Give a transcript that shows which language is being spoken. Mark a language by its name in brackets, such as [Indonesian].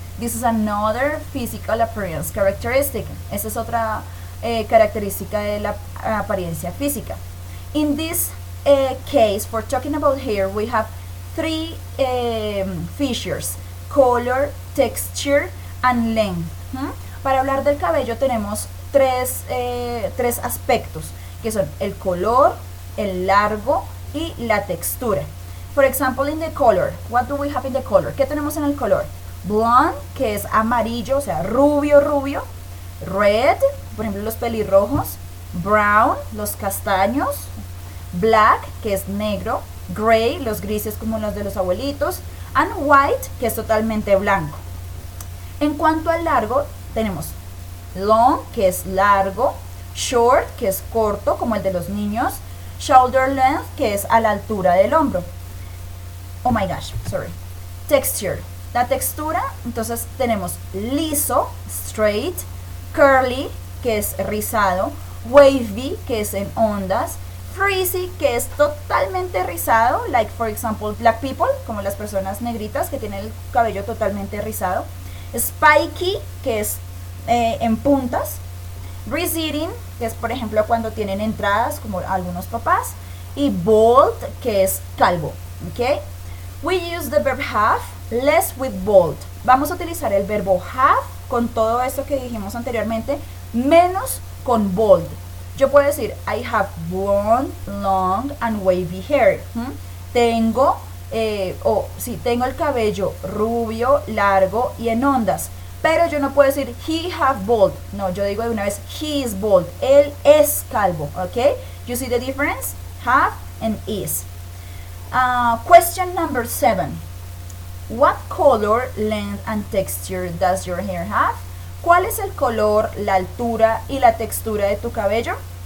[English] This is another physical appearance characteristic. [Spanish] Esta es otra característica de la apariencia física. [English] In this case, for talking about hair, we have three features: color, texture, and length. [Spanish] Para hablar del cabello tenemos tres aspectos, que son el color, el largo y la textura. [English] For example, in the color, what do we have in the color? [Spanish] ¿Qué tenemos en el color? Blonde, que es amarillo, o sea, rubio, rubio. Red, por ejemplo, los pelirrojos. Brown, los castaños. Black, que es negro. Gray, los grises como los de los abuelitos. [English] And white, [Spanish] que es totalmente blanco. En cuanto al largo, tenemos long, que es largo. Short, que es corto, como el de los niños. [English] Shoulder length, [Spanish] que es a la altura del hombro. [English] Oh my gosh, sorry. Texture. [Spanish] La textura, entonces tenemos liso, straight, curly, que es rizado, wavy, que es en ondas, frizzy, que es totalmente rizado, [English] like for example black people, [Spanish] como las personas negritas que tienen el cabello totalmente rizado, spiky, que es en puntas, receding, que es por ejemplo cuando tienen entradas, como algunos papás, y bald, que es calvo, ¿ok? [English] We use the verb have less with bold. [Spanish] Vamos a utilizar el verbo have con todo esto que dijimos anteriormente, menos con bold. Yo puedo decir, [English] I have blonde, long and wavy hair. [Spanish] Tengo, tengo el cabello rubio, largo y en ondas. Pero yo no puedo decir, [English] he have bald. [Spanish] No, yo digo de una vez, [English] he is bald. [Spanish] Él es calvo, ¿ok? [English] You see the difference? Have and is. Question number 7. What color, length and texture does your hair have? [Spanish] ¿Cuál es el color, la altura y la textura de tu cabello?